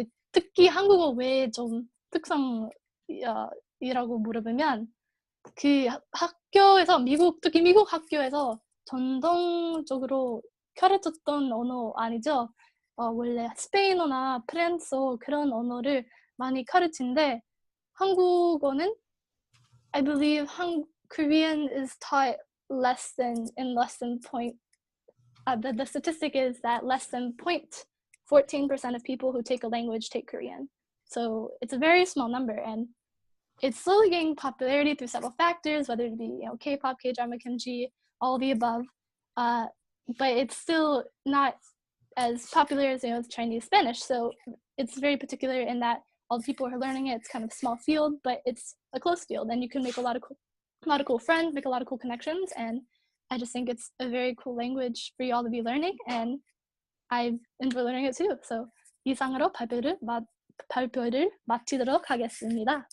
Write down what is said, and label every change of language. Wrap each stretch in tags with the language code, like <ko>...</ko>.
<ko>특히 한국어 왜 좀 특성이라고 물어보면 그 학교에서 특히 미국 학교에서 전통적으로 가르쳤던 언어 아니죠. 원래 스페인어나 프랑스어 그런 언어를 많이 가르치는데 한국어는</ko> <en>I believe Korean is taught less than point. The statistic is that less than 0.14% of people who take a language take Korean. So it's a very small number, and it's slowly gaining popularity through several factors, whether it be K-pop, K-drama, kimchi, all of the above. But it's still not as popular as Chinese, Spanish. So it's very particular in that all the people who are learning it, it's kind of a small field, but it's a close field, and you can make a lot of cool friends, make a lot of cool connections, and I just think it's a very cool language for you all to be learning, and I've enjoyed learning it too.</en> <ko>So 이상으로 발표를 마치도록 하겠습니다.</ko>